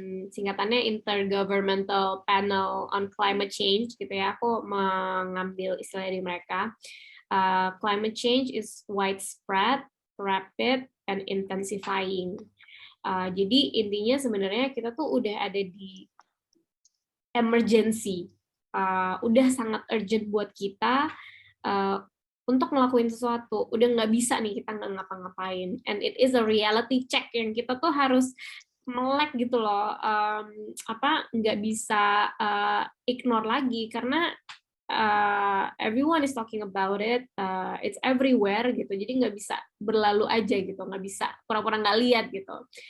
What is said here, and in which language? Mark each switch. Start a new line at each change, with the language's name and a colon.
Indonesian: Singkatannya Intergovernmental Panel on Climate Change gitu ya. Aku mengambil istilah dari mereka.
English: Climate change is widespread, rapid, and intensifying.
Indonesian: Jadi intinya sebenarnya kita tuh udah ada di emergency. Udah sangat urgent buat kita untuk ngelakuin sesuatu. Udah nggak bisa nih kita nggak ngapa-ngapain.
English: And it is a reality check
Indonesian: yang kita tuh harus melek gitu loh. Nggak bisa
English: ignore
Indonesian: lagi, karena
English: everyone is talking about it. It's everywhere gitu.
Indonesian: Jadi nggak bisa berlalu aja gitu. Nggak bisa pura-pura nggak lihat gitu.